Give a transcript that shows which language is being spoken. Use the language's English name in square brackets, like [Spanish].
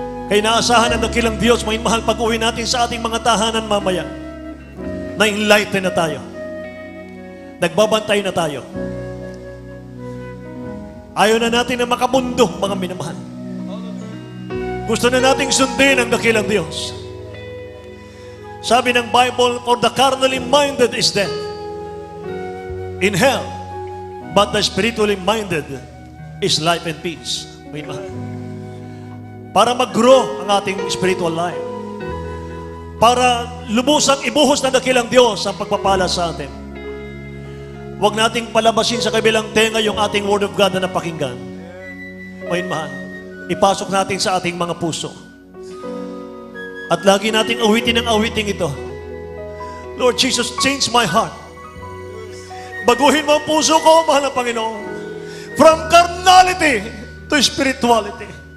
[Filipino] Kaya naasahan ng dakilang Diyos, mga mahal, pag-uwi natin sa ating mga tahanan mamaya, na enlighten na tayo. Nagbabantay na tayo. Ayaw na natin na makamundo, mga minamahal. Gusto na nating sundin ang dakilang Diyos. Sabi ng Bible, [English] for the carnally minded is dead in hell, but the spiritually minded is life and peace. [Filipino] May mahal. Para mag-grow ang ating spiritual life. Para lubusang ibuhos na dakilang Diyos ang pagpapala sa atin. Huwag nating palabasin sa kabilang tenga yung ating Word of God na napakinggan. May mahal. Ipasok natin sa ating mga puso. At lagi nating awitin ang awiting ito. [English] Lord Jesus, change my heart. [Filipino] Baguhin mo ang puso ko, mahal na Panginoon. [English] From carnality to spirituality.